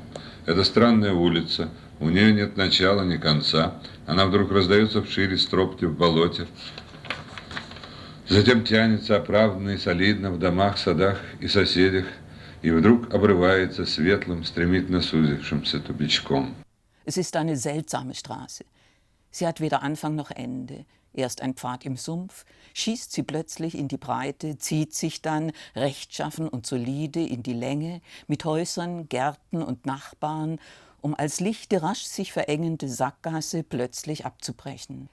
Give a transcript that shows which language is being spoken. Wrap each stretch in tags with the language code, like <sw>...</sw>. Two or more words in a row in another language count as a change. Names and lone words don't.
<ru>Это странная улица, у нее нет начала, ни конца. Она вдруг раздается вшире стропте в болоте, затем тянется оправданно и солидно в домах, садах и соседях, и вдруг обрывается светлым, стремительно сузившимся тупичком.</ru> <de>Es ist eine seltsame Straße. Sie hat weder Anfang noch Ende. Erst ein Pfad im Sumpf, schießt sie plötzlich in die Breite, zieht sich dann rechtschaffen und solide in die Länge, mit Häusern, Gärten und Nachbarn, um als lichte, rasch sich verengende Sackgasse plötzlich abzubrechen.</de>